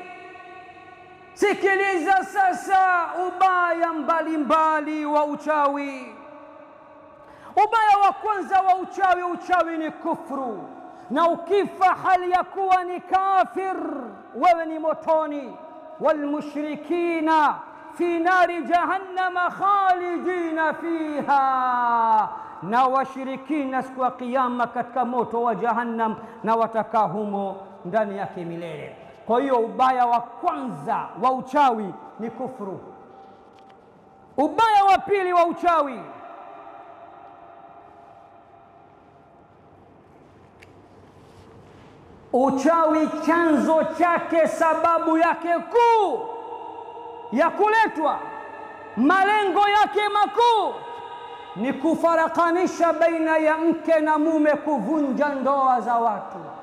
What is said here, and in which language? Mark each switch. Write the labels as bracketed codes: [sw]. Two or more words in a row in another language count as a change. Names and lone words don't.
[sw] Sikiliza sasa ubaya mbalimbali wa uchawi. Ubaya wa kwanza wa uchawi ni kufru, na ukifa hali ya kuwa ni kafir, wewe ni motoni. [ar] والمشركين في نار جهنم خالدين فيها, [sw] na washirikina siku ya kiyama katika moto wa jahannam, na watakaa humo ndani yake milele. Kwa hiyo ubaya wa kwanza wa uchawi ni kufru. Ubaya wa pili wa uchawi chanzo chake, sababu yake kuu ya kuletwa, malengo yake makuu ni kufarakanisha baina ya mke na mume, kuvunja ndoa za watu.